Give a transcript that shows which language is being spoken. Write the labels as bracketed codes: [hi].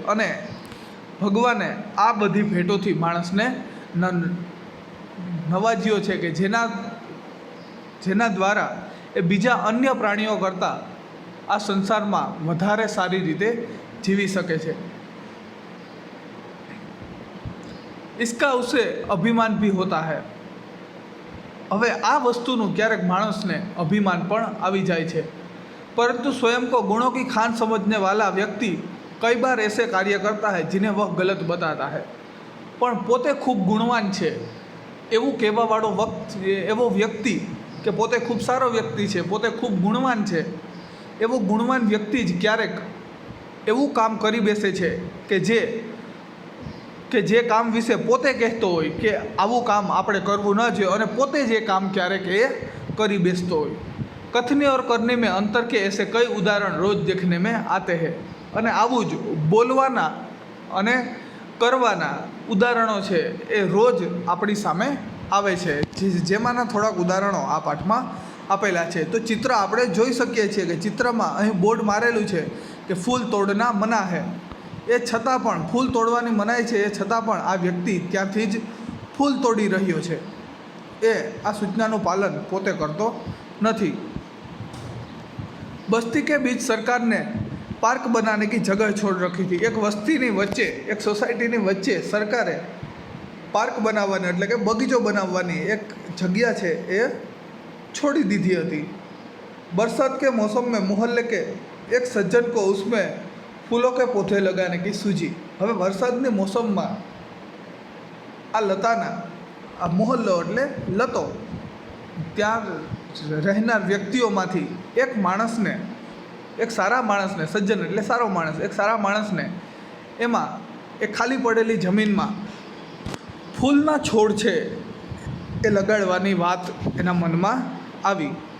[gu] અને ભગવાને આ બધી ભેટોથી માણસને નવાજ્યો છે કે જેના દ્વારા એ બીજા અન્ય પ્રાણીઓ કરતાં આ સંસારમાં વધારે સારી રીતે જીવી શકે છે. [hi] इसका उसे अभिमान भी होता है. [gu] હવે આ વસ્તુનું ક્યારેક માણસને અભિમાન પણ આવી જાય છે, [hi] परंतु स्वयं को गुणों की खान समझने वाला व्यक्ति कई बार ऐसे कार्य करता है जिन्हें वह गलत बताता है. [gu] પણ પોતે ખૂબ ગુણવાન છે એવું કહેવાવાળો એવો વ્યક્તિ કે પોતે ખૂબ સારો વ્યક્તિ છે, પોતે ખૂબ ગુણવાન છે, એવો ગુણવાન વ્યક્તિ જ ક્યારેક એવું કામ કરી બેસે છે કે જે કામ વિશે પોતે કહેતો હોય કે આવું કામ આપણે કરવું ન જોઈએ અને પોતે જ એ કામ ક્યારેક એ કરી બેસતો હોય. [hi] કથની ઓર કરनी में अंतर के ऐसे कई उदाहरण रोज देखने में आते हैं. [gu] અને આવું જ બોલવાના અને કરવાના ઉદાહરણો છે એ રોજ આપણી સામે આવે છે, જેમાંના થોડાક ઉદાહરણો આ પાઠમાં આપેલા છે. તો ચિત્ર આપણે જોઈ શકીએ છીએ કે ચિત્રમાં અહીં બોર્ડ મારેલું છે કે [hi] ફૂલ તોડના મના હે. [gu] એ છતાં પણ ફૂલ તોડવાની મનાઈ છે, એ છતાં પણ આ વ્યક્તિ ત્યાંથી જ ફૂલ તોડી રહ્યો છે. એ આ સૂચનાનું પાલન પોતે કરતો નથી. [hi] बस्ती के बीच सरकार ने पार्क बनाने की जगह छोड़ रखी थी. [gu] एक वस्तीની વચ્ચે, એક સોસાયટીની વચ્ચે સરકારે પાર્ક બનાવવાની એટલે કે બગીચો બનાવવાની એક જગ્યા છે એ છોડી દીધી હતી. [hi] बरसात के मौसम में मोहल्ले के एक सज्जन को उसमें फूलों के पौधे लगाने की सूझी। [gu] હવે વરસાદની મોસમમાં આ લતાના આ મોહલ્લો એટલે લતો ત્યાં રહેનાર વ્યક્તિઓમાંથી એક માણસને, એક સારા માણસને, સજ્જન એટલે સારો માણસ, એક સારા માણસને એમાં એક ખાલી પડેલી જમીનમાં ફૂલના છોડ છે એ લગાડવાની વાત એના મનમાં આવી।